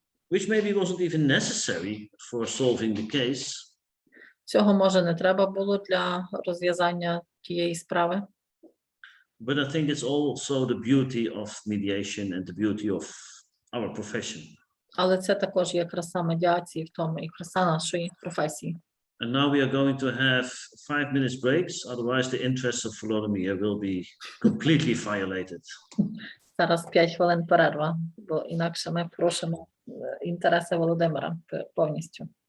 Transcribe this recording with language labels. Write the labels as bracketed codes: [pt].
[en] Which maybe wasn't even necessary for solving the case. [uk] Цього, може, не треба було для розв'язання тієї справи. [en] But I think it's also the beauty of mediation and the beauty of our profession. [uk] Але це також є краса медіації в тому, і краса нашої професії. [en] And now we are going to have 5 minutes breaks, otherwise the interests of Volodymyr will be completely violated. [uk] Зараз 5 хвилин перерва, бо інакше ми порушимо інтереси Володимира повністю.